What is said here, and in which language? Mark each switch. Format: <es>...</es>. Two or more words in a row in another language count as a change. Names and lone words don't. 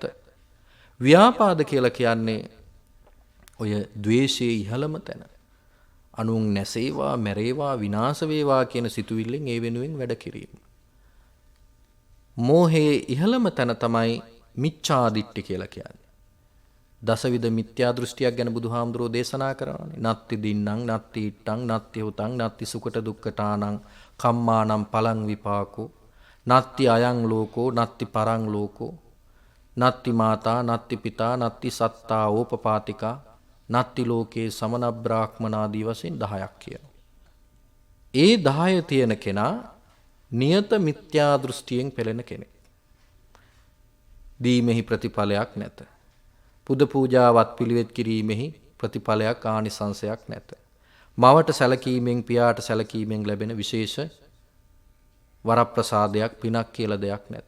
<si>ව්‍යාපාද කියලා කියන්නේ ඔය ද්වේෂයේ ඉහළම තැන. අනුන් නැසේවා, මැරේවා, විනාශ වේවා කියන සිතුවිල්ලෙන් ඒ වෙනුවෙන් වැඩ කිරීම. මෝහයේ ඉහළම තැන තමයි මිච්ඡාදිට්ඨි කියලා කියන්නේ. දසවිධ මිත්‍යා දෘෂ්ටියක් ගැන බුදුහාමුදුරෝ දේශනා කරනවානේ.</si> <pi>නත්ති දින්නම්, නත්ති ඉට්ටං, නත්ති හුතං, නත්ති සුකට දුක්ඛතානං, කම්මානම් පලං විපාකෝ, නත්ති අයං ලෝකෝ, නත්ති පරං ලෝකෝ, නත්ති මාතා, නත්ති පිතා, නත්ති සත්තා ඕපපාතිකා, නත්ති ලෝකේ සමන බ්‍රාහ්මනාදී</pi> <si>වශයෙන් 10ක් කියනවා. ඒ 10 තියෙන කෙනා නියත මිත්‍යා දෘෂ්ටියෙන් පෙළෙන කෙනෙක්. දීමෙහි ප්‍රතිඵලයක් නැත. පුද පූජාවත් පිළිවෙත් කිරීමෙහි ප්‍රතිඵලයක් ආනිසංසයක් නැත. මවට සැලකීමෙන් පියාට සැලකීමෙන් ලැබෙන විශේෂ වරප්‍රසාදයක් පිනක් කියලා දෙයක් නැත.</si>